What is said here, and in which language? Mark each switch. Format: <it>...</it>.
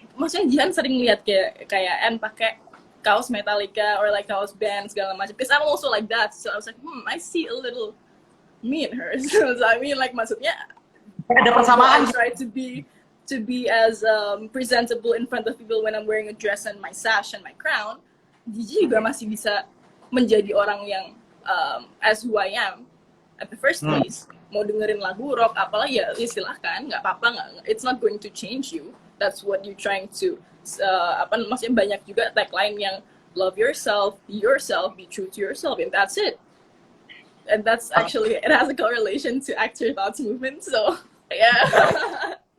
<id>Maksudnya Jihan sering lihat kayak Anne pakai kaos Metallica</id> <en>or like</en> <id>kaos band segala macam.</id> <en>Because I'm also like that, so I was like, I see a little me in her. So I mean, like</en> <id>maksudnya ada persamaan.</id> <en>I try to be as presentable in front of people when I'm wearing a dress and my sash and my crown.</en> <id>Gigi juga masih bisa menjadi orang yang</id> <en>as who I am at the first place.</en> <id>Mau dengerin lagu rock apalah ya silahkan, nggak apa-apa, nggak.</id> <en>It's not going to change you. That's what you're trying to</en> <id>maksudnya banyak juga tagline yang</id> <en>love yourself, be true to yourself, and that's it. And that's actually, it has a correlation to Actor Thoughts movement, so yeah.</en>